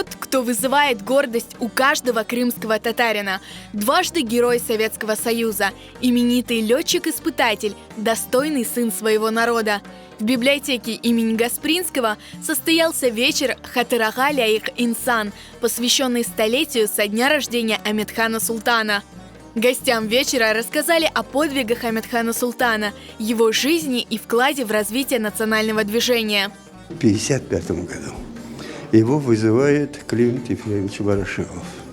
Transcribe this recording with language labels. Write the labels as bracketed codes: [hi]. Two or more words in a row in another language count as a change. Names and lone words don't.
[ru] кто вызывает гордость у каждого крымского татарина. Дважды Герой Советского Союза, именитый летчик-испытатель, достойный сын своего народа. В библиотеке имени Гаспринского состоялся вечер «Хатырага ляйык инсан», посвященный столетию со дня рождения Амедхана Султана. Гостям вечера рассказали о подвигах Амедхана Султана, его жизни и вкладе в развитие национального движения. В 1955 году его вызывает Климент Ефремович Ворошилов.